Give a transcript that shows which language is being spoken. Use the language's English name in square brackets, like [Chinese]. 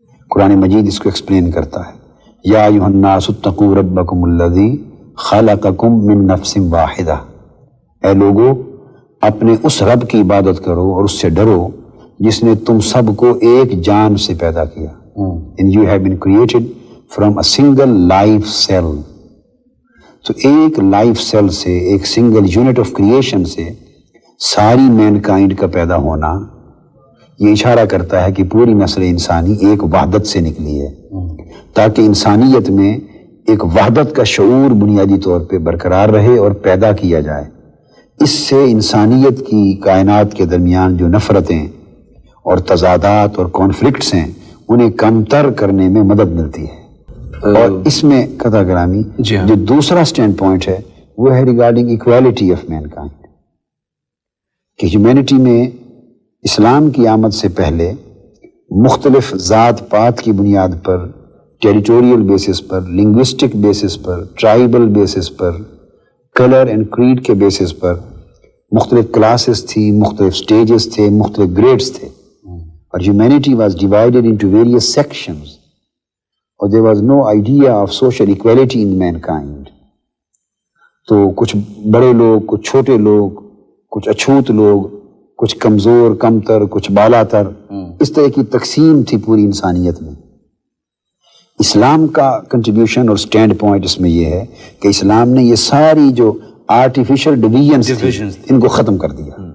[Urdu] قرآن مجید اس کو ایکسپلین کرتا ہے [Arabic] یا ایھا الناس اتقوا ربکم الذی خلقکم من نفس واحدہ. [Urdu] اے لوگو اپنے اس رب کی عبادت کرو اور اس سے ڈرو جس نے تم سب کو ایک جان سے پیدا کیا. [English] And you have been created from a single life cell. [Urdu] تو ایک لائف سیل سے ایک سنگل یونٹ آف کریشن سے ساری مین کائنڈ کا پیدا ہونا یہ اشارہ کرتا ہے کہ پوری نسل انسانی ایک وحدت سے نکلی ہے تاکہ انسانیت میں ایک وحدت کا شعور بنیادی طور پہ برقرار رہے اور پیدا کیا جائے. اس سے انسانیت کی کائنات کے درمیان جو نفرتیں اور تضادات اور کانفلکٹس ہیں انہیں کمتر کرنے میں مدد ملتی ہے. اور اس میں قطع گرامی جو دوسرا سٹینڈ پوائنٹ ہے وہ ہے regarding equality of main kind کہ ہیومینٹی میں اسلام کی آمد سے پہلے مختلف ذات پات کی بنیاد پر، territorial basis per, linguistic basis per, tribal basis per, colour and کریڈ کے بیسس پر مختلف کلاسز تھی، مختلف سٹیجز تھے، مختلف گریڈز تھے. اور [English] Humanity was divided into various sections. [Urdu] اور [English] there was no idea of social equality in mankind. [Urdu] تو کچھ بڑے لوگ، کچھ چھوٹے لوگ، کچھ اچھوت لوگ، کچھ کمزور کمتر، کچھ بالا تر، اس طرح کی تقسیم تھی پوری انسانیت میں. اسلام کا کنٹریبیوشن اور سٹینڈ پوائنٹ اس میں یہ ہے کہ اسلام نے یہ ساری جو آرٹیفیشل ڈویژنز ان کو ختم کر دیا.